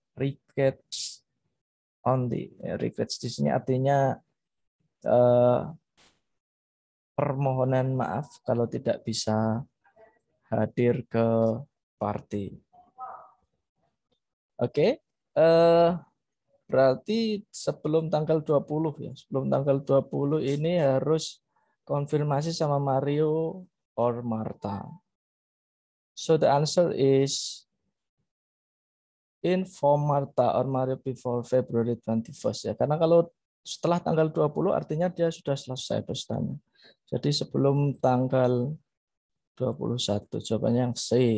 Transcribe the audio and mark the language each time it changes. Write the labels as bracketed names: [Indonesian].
[English] Regrets only. [Indonesian] Regrets di sini artinya permohonan maaf kalau tidak bisa hadir ke party. Oke. Berarti sebelum tanggal 20 ya. Sebelum tanggal 20 ini harus konfirmasi sama Mario or Marta. [English] So the answer is inform Marta or Mario before February 21st ya. [Indonesian] Karena kalau setelah tanggal 20 artinya dia sudah selesai pestanya. Jadi sebelum tanggal 21, jawabannya yang C.